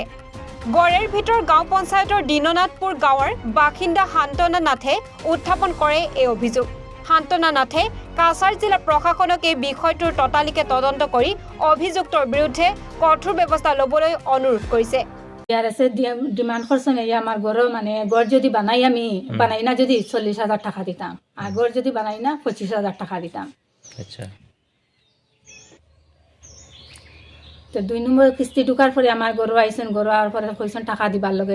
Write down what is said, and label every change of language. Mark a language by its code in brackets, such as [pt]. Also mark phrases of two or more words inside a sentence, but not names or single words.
[as] গড়েৰ ভিতৰ গাঁও পঞ্চায়তৰ দীননাথপুৰ গাঁৱৰ বাসিন্দা শান্তনা নাথে উত্থাপন কৰে এই অভিযোগ। শান্তনা নাথে কাছাৰ জিলা প্ৰশাসনক এই বিষয়টোৰ ততালিকে তদন্ত কৰি অভিযুক্তৰ বিৰুদ্ধে কঠোৰ ব্যৱস্থা ল'বলৈ অনুৰোধ কৰিছে। [syl] ইয়ার আছে ডিমান্ড করছেন এই আমার গড় মানে গড় যদি বানাই আমি বানাই না যদি 40,000 টাকা দিতাম, আর গড় যদি বানাই না 25,000 টাকা দিতাম। আচ্ছা, তো 2 নম্বর কিস্তি ঢুকার পরে আমার গরু আইসেন, গরু আওয়ার পরে কইছেন টাকা দিবার লগে।